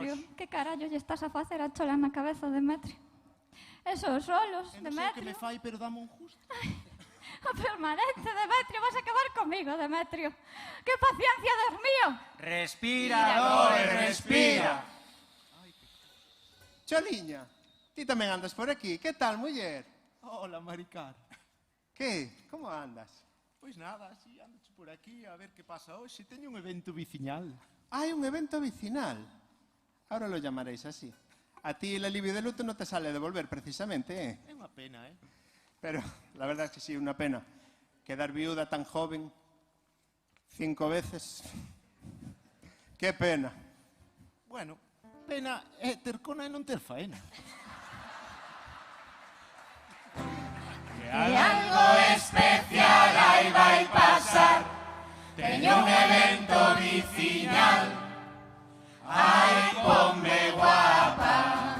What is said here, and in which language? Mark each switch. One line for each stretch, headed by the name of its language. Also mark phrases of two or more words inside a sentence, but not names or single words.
Galician: Demetrio, hoxe. que carallo lle estás a facer a chola na cabeza, Demetrio?
Spanish: Esos rolos,
Galician: Non sei o que me Demetrio. fai, pero dame un justo. A permanente, Demetrio, vas a acabar comigo, Demetrio.
Spanish: ¡Qué paciencia, Dios mío! Respira, Lore, respira.
Galician: Choliña, ti tamén andas por aquí. Que tal, muller? Hola, Maricar. Que? Como andas? Pois nada, así ando por aquí a ver que pasa hoxe. Teño un evento viciñal. Hai un evento vecinal.
Spanish: Ahora lo llamaréis así. A ti el alivio de luto no te sale de volver, precisamente, ¿eh?
Galician: É unha pena,
Spanish: Pero la verdad es que sí, una pena. Quedar viuda tan joven, 5 veces. Qué pena. Bueno,
Galician: pena é ter cona e non ter faena. Que algo especial aí vai pasar. Teño un evento viciñal. Ai, ponme guapa.